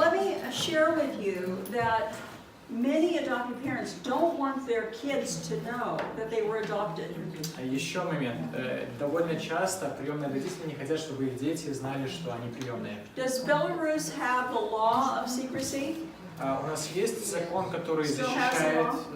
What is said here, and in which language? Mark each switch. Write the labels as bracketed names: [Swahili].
[English] Let me share with you that many adoptive parents don't want their kids to know that they were adopted. [Russian] Еще момент. Довольно часто приемные родители не хотят, чтобы их дети знали, что они приемные. [English] Does Belarus have the law of secrecy? [Russian] У нас есть закон, который защищает